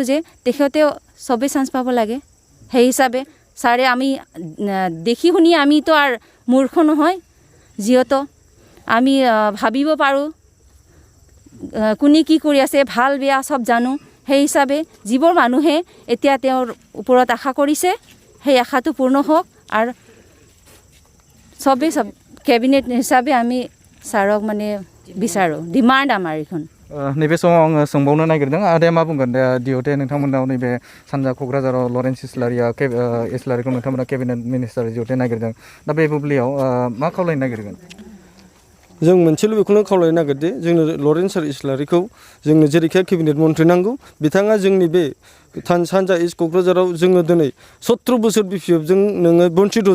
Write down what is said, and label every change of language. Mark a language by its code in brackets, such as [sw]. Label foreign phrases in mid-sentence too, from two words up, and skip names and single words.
[as] যে তেখেতেও চবেই চান্স পাব লাগে সেই হিচাপে ছাৰে আমি দেখি শুনি আমিতো আৰু মূৰ্খ নহয় যিহেতু আমি ভাবিব পাৰোঁ কোনে কি কৰি আছে ভাল বেয়া চব জানো সেই হিচাপে যিবোৰ মানুহে এতিয়া তেওঁৰ ওপৰত আশা কৰিছে সেই আশাটো পূৰ্ণ হওক আৰু সব কেবিনেট হিচাপে আমি ছাৰক মানে বিচাৰোঁ ডিমাণ্ড আমাৰ এইখন [brx] नैबे समाव आङो सोंबावनो नागिरदों आदाया मा बुंगोन दा जिहेतु नोंथांमोनाव नैबे सानजा क'क्राझाराव लरेन्स इस्लारिखौ नोंथांमोना केबिनेट मिनिस्टार जिहेतु नागिरदों दा बे बुब्लियाव मा खावलायनो नागिरगोन जों मोनसेल' बेखौनो खावलायनो नागिरदो जोंनो लरेन्स इस्लारिखौ जोंनो जेरैखि केबिनेट मन्थ्रि नांगौ बिथाङा जोंनि बे सानजा इस्ट क'क्राझाराव जोङो दिनै 70 बोसोर बिपिएफजों नोङो बन्चित